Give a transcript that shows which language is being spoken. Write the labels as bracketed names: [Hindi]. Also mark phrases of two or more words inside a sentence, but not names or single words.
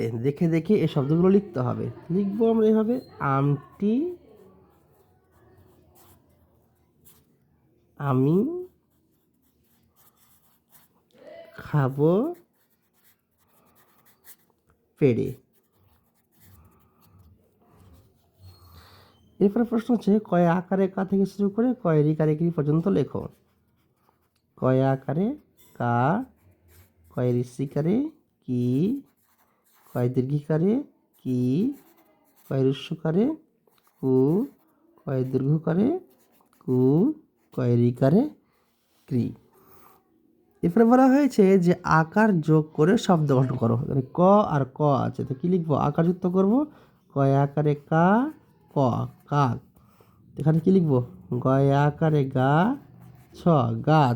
[Bangla] দেখে দেখে এই শব্দগুলো লিখতে হবে। লিখবো আমরা এভাবে আমটি আমি খাবো পেড়ে। এরপরে প্রশ্ন হচ্ছে কয় আকারে কা থেকে শুরু করে কয় রিকারে কি পর্যন্ত লেখো। কয় আকারে কা, কয় ঋষিকারে কি, কয় দীর্ঘিকারে কি, কয় হ্রস্বকারে কু, কয় দীর্ঘকারে কু, কয় রিকারে ক্রি। এরপরে বলা হয়েছে যে আকার যোগ করে শব্দ গঠন করো। এখানে ক আর ক আছে, তো কি লিখবো আকার যুক্ত করবো। কয় আকারে কা, ক, কাক। এখানে কি লিখবো গয় আকারে গা, ছ, গাছ।